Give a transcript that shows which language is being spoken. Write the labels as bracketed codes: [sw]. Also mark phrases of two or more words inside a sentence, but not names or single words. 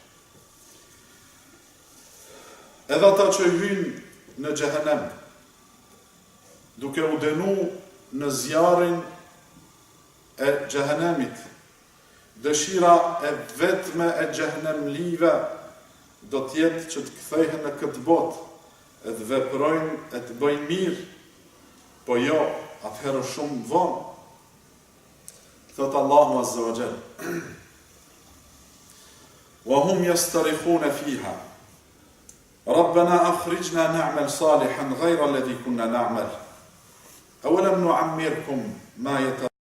[sq] Edhe ata që hynë në xhehenem, duke u dënu në zjarrin e xhehenemit, dëshira e vetme e xhehenemlive do t'jetë që të kthehen në këtë botë, e të veprojnë, e të bëjnë mirë, po jo, atëherë shumë vonë. Thot Allahu [ar] عز وجل: وهم يصطرخون فيها ربنا أخرجنا نعمل صالحا غير الذي كنا نعمل أولم نعمركم ما